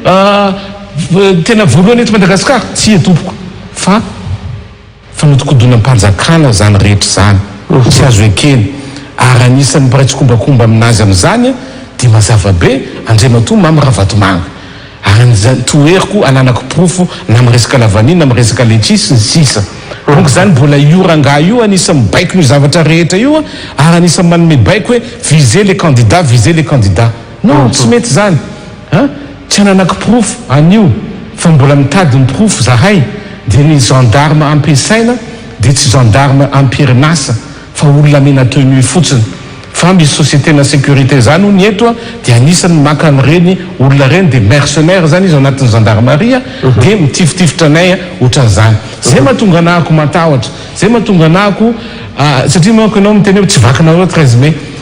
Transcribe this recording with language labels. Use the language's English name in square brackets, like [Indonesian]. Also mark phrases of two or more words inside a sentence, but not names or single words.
[Malagasy] tena voalohany eto Madagasikara tsy etompoko fa fanotokodona am-panjakana zany rehetra zany tsy azo ekeny ary anisan'ny miraitsy kombakomba aminazy amin'izany dia mazava be Andriamatoa mamy Ravatomanga ary toeriko ananako profo na amin'ny resaka lavaniny na amin'ny resaka letchi sy ny sisa donc zany mbola ioranga io anisan'ny baiko io zavatra rehetra io ary anisan'ny manome baiko hoe [French] viser les candidats [Malagasy] non tsy mety zany tsy ananako profo anio fa mbola mitady ny profo zahay dia ny gendarme ampiasaina dia tsy gendarme ampirinasa fa olona mena tenue fotsiny fa misy société na sécurité zany ony eto dia anisan'ny maka an'ireny olona reny dia mercenaire zany izy ao anatin'ny gendarmerie dia mitifitifitra anay ohatran'izany zay mahatonga anahako matahotra zay mahatonga anahako satria manko ianao miteny hoe tsy vakinareo 13 mai